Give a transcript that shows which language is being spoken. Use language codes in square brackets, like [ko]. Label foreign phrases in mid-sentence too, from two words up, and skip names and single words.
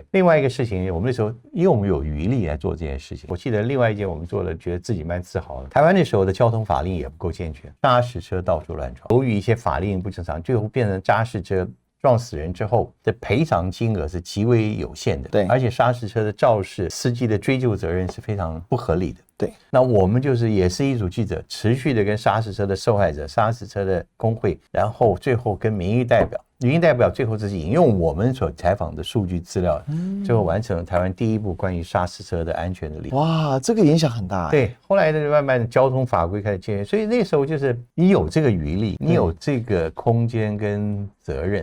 [zh] 另外一個事情，我們那時候因為我們有餘力來做這件事情，我記得另外一件我們做了，覺得自己蠻自豪的。台灣那時候的交通法令也不夠健全，砂石車到處亂闖，由於一些法令不正常，最後變成砂石車撞死人之後的賠償金額是極為有限的，对，而且砂石車的肇事司機的追究責任是非常不合理的，对。那我們就是也是一組記者，持續的跟砂石車的受害者、砂石車的工會，然後最後跟民意代表最後是引用我們所採訪的數據資料，最後完成了台灣第一部關於砂石車的安全的立法。哇，這個影響很大。對，後來的慢慢的交通法規開始建立，所以那時候就是你有這個餘力，你有這個空間跟責任。